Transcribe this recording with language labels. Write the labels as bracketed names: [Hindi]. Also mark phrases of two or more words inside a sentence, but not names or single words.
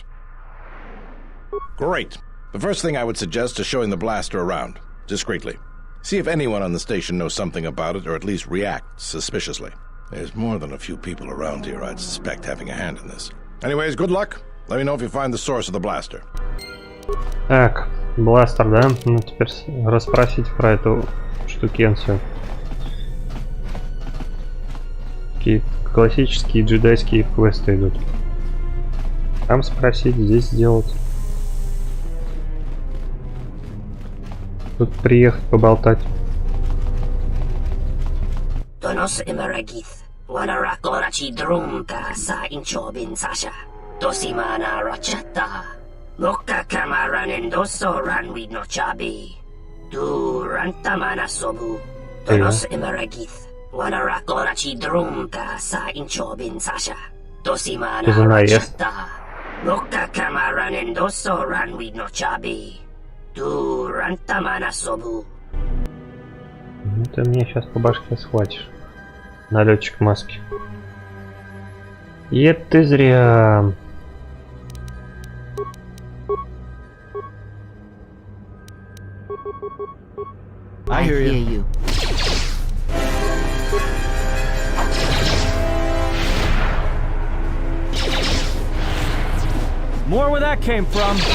[English] Great. The first thing I would suggest is showing the blaster around, discreetly. See if anyone on the station knows something about it, or at least reacts suspiciously. There's more than a few people around here I'd suspect having a hand in this. Anyways, good luck. Let me know if you find the source of the blaster. [Russian] Так, бластер, да? Ну, теперь расспросить про эту штукенцию. Такие классические джедайские квесты идут. Там спросить, здесь сделать. Тут приехать поболтать. Tonos Emeragith, Wanarakorachi Drumka sa Inchobin Sasha, Dosimana Rachata, Loka Kamaran Endoso Ranwid no Chabi, Du Rantamana Sobu, Tonos Emeragith, Wanarakorachi Drumka sa Inchobin Sasha, Dosimana Rachata, Loka Kamaran Endoso Ranwid no Chabi, Du Rantamana Sobu. Ты мне сейчас по башке схватишь, налетчик маски. И это ты зря. [English] I hear you. More where that came from.